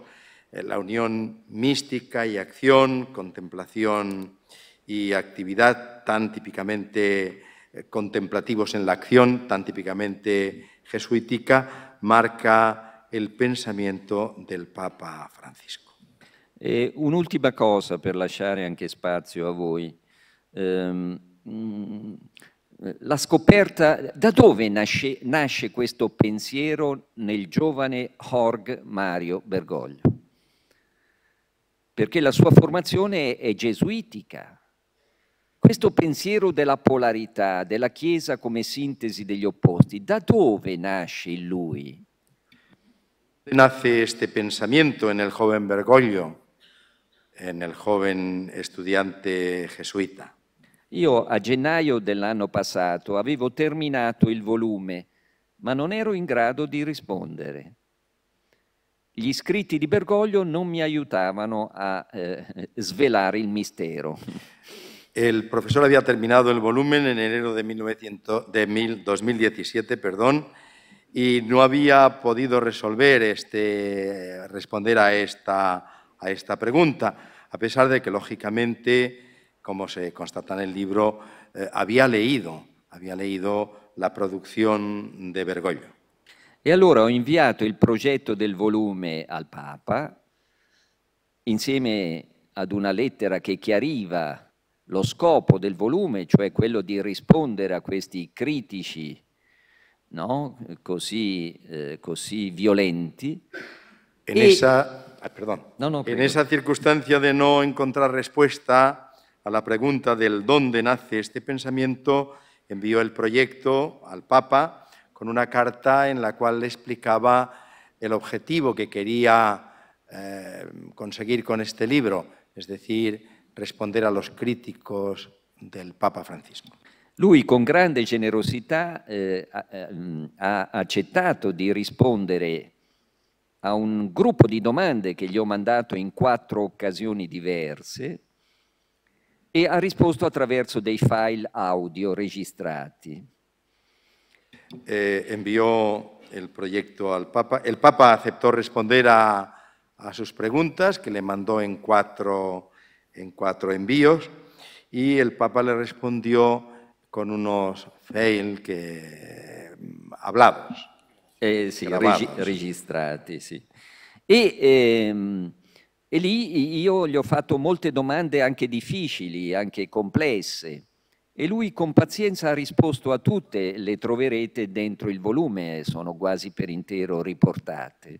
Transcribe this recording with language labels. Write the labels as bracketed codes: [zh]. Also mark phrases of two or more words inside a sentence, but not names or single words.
[es] La unión mística y acción, contemplación y actividad, tan típicamente contemplativos en la acción, tan típicamente jesuítica, marca el pensamiento del Papa Francisco. [it] Un'ultima cosa per lasciare anche spazio a voi. La scoperta, da dove nasce questo pensiero nel giovane Jorge Mario Bergoglio? Perché la sua formazione è gesuitica. Questo pensiero della polarità, della Chiesa come sintesi degli opposti, da dove nasce in lui? [es] Nace este pensamiento en el joven Bergoglio, en el joven estudiante jesuita. [it] Io a gennaio dell'anno passato avevo terminato il volume, ma non ero in grado di rispondere. Gli scritti di Bergoglio non mi aiutavano a svelare il mistero. [es] El profesor había terminado el volumen en enero de 2017, y no había podido responder a esta pregunta, a pesar de que, lógicamente, como se constata en el libro, había leído la producción de Bergoglio. [it] E allora ho inviato il progetto del volume al Papa, insieme ad una lettera che chiariva lo scopo del volume, cioè quello di rispondere a questi critici, no? così violenti. [es] En esa circunstancia de no encontrar respuesta a la pregunta del dónde nace este pensamiento, envió el proyecto al Papa con una carta en la cual le explicaba el objetivo que quería conseguir con este libro, es decir, responder a los críticos del Papa Francisco. [it] Lui con grande generosità ha accettato di rispondere a un gruppo di domande che gli ho mandato in 4 occasioni diverse e ha risposto attraverso dei file audio registrati. [es] Envió el proyecto al Papa. El Papa aceptó responder a sus preguntas, que le mandó en cuatro envíos, y el Papa le respondió con unos fail hablados. [it] Sì, registrati, sì. E lì io gli ho fatto molte domande anche difficili, anche complesse, e lui con pazienza ha risposto a tutte, le troverete dentro il volume, sono quasi per intero riportate.